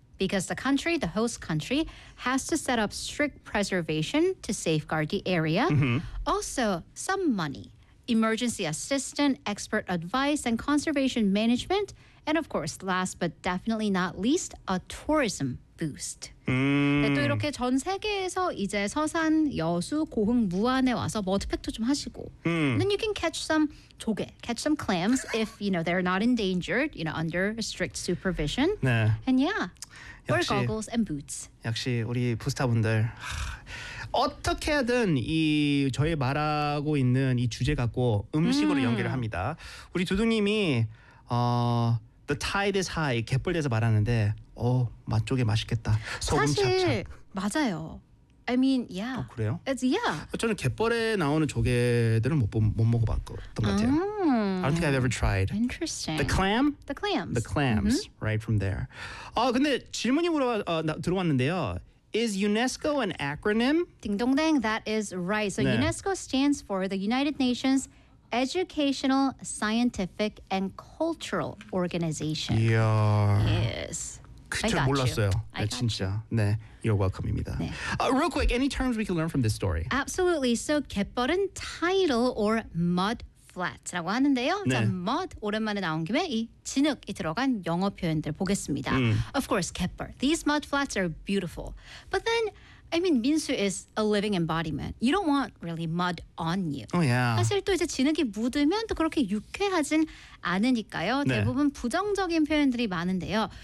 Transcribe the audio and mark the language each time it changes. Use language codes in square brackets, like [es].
[en] Because the country, the host country, has to set up strict preservation to safeguard the area. Mm-hmm. Also, some money, emergency assistance, expert advice, and conservation management. And of course, last but definitely not least, a tourism boost. Mm. [ko] 네, 또 이렇게 전 세계에서 이제 서산, 여수, 고흥, 무안에 와서 워터팩도 좀 하시고. Mm. [en] Then you can catch some 조개, catch some clams if, you know, they're not endangered, you know, under strict supervision. [ko] 네. [en] And yeah, 역시, wear goggles and boots. [ko] 역시 우리 부스타분들. 어떻게든 이 저희 말하고 있는 이 주제 갖고 음식으로 연결을 합니다. 우리 두두님이 the tide is high, 갯벌 돼서 말하는데 맛조개 맛있겠다. 소금 사실 찹찹. [en] 맞아요. I mean, yeah. [ko] 어, 그래요? [en] It's, yeah. [ko] 저는 갯벌에 나오는 조개들은 못 먹어봤던 것 같아요. Oh. [en] I don't think I've ever tried. Interesting. The clam? The clams. The clams, mm-hmm. right from there. [ko] 근데 질문이 들어왔는데요. [en] Is UNESCO an acronym? 딩동댕, that is right. So 네. UNESCO stands for the United Nations Educational, Scientific, and Cultural Organization. Yeah. Yes. [ko] 그쵸, 몰랐어요. 네, 진짜. 네, you're welcome 입니다. 네. [en] Real quick, any terms we can learn from this story? Absolutely. So, 갯벌은 tidal or mud flats라고 하는데요. [ko] 네. 자, mud, 오랜만에 나온 김에 이 진흙이 들어간 영어 표현들 보겠습니다. [en] Of course, 갯벌. These mud flats are beautiful. But then, I mean, 민수 is a living embodiment. You don't want really mud on you. Oh, yeah. [ko] 사실 또 이제 진흙이 묻으면 또 그렇게 유쾌하진 않으니까요. 네. 대부분 부정적인 표현들이 많은데요.